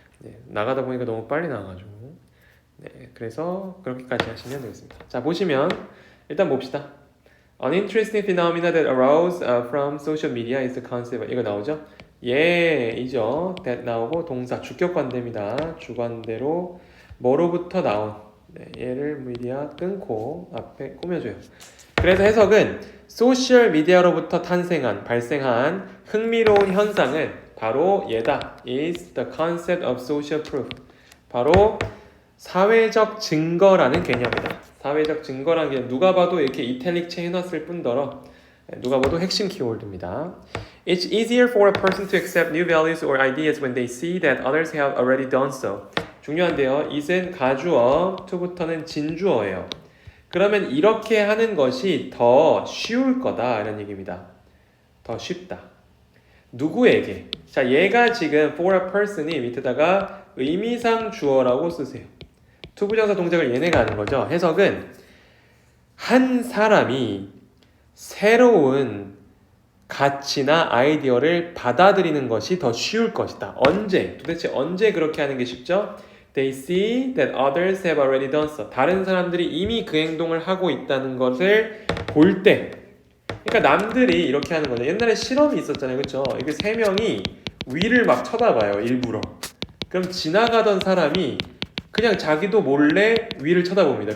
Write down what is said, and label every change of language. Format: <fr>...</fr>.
<ko>네, 나가다 보니까 너무 빨리 나와가지고 네, 그래서 그렇게까지 하시면 되겠습니다. 자, 보시면 일단 봅시다.</ko> <en>An interesting phenomena that arose from social media is the concept.</en> <ko>이거 나오죠? 이죠. that 나오고 동사 주격관대입니다. 주관대로 뭐로부터 나온 얘를 미디어 끊고 앞에 꾸며줘요. 그래서 해석은 소셜 미디어로부터 발생한 흥미로운 현상은 바로 얘다.</ko> <en>is the concept of social proof.</en> <ko>바로 사회적 증거라는 개념이다. 사회적 증거라는 게 누가 봐도 이렇게 이탈릭체 해놨을 뿐더러 누가 봐도 핵심 키워드입니다.</ko> <en>It's easier for a person to accept new values or ideas when they see that others have already done so.</en> <ko>중요한데요. it은 가주어, to부터는 진주어예요. 그러면 이렇게 하는 것이 더 쉬울 거다 이런 얘기입니다. 더 쉽다. 누구에게? 자, 얘가 지금 for a person이 밑에다가 의미상 주어라고 쓰세요. 투부정사 동작을 얘네가 하는 거죠. 해석은 한 사람이 새로운 가치나 아이디어를 받아들이는 것이 더 쉬울 것이다. 도대체 언제 그렇게 하는 게 쉽죠?</ko> <en>They see that others have already done so.</en> <ko>다른 사람들이 이미 그 행동을 하고 있다는 것을 볼 때. 그러니까 남들이 이렇게 하는 거죠. 옛날에 실험이 있었잖아요. 그렇죠? 이게 세 명이 위를 막 쳐다봐요. 일부러. 그럼 지나가던 사람이 그냥 자기도 몰래 위를 쳐다봅니다.</ko>